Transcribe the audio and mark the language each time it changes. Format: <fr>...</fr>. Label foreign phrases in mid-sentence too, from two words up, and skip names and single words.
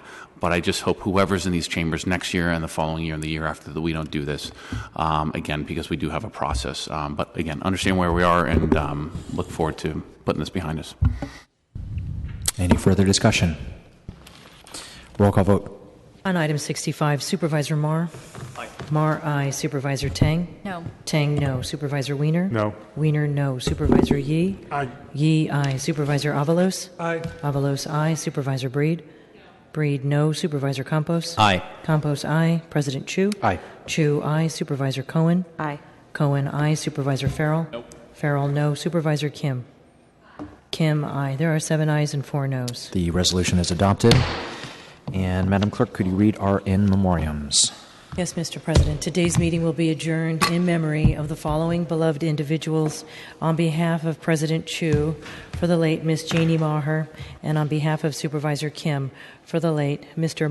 <en>But I just hope whoever's in these chambers next year and the following year and the year after that we don't do this again, because we do have a process. But again, understand where we are and look forward to putting this behind us. Any further discussion? Roll call vote. On item 65, Supervisor Marr? Aye. Marr, aye. Supervisor Tang? No. Tang, no. Supervisor Wiener? No. Wiener, no. Supervisor Yee? Aye. Yee, aye. Supervisor Avalos? Aye. Avalos, aye. Supervisor Breed? Breed, no. Supervisor Campos? Aye. Campos, aye. President Chu? Aye. Chu, aye. Supervisor Cohen? Aye. Cohen, aye. Supervisor Farrell? Nope. Farrell, no. Supervisor Kim? Kim, aye. There are 7 ayes and 4 noes. The resolution is adopted. And Madam Clerk, could you read our in memoriams? Yes, Mr. President. Today's meeting will be adjourned in memory of the following beloved individuals: on behalf of President Chu, for the late Miss Jeannie Maher, and on behalf of Supervisor Kim, for the late Mr.</en>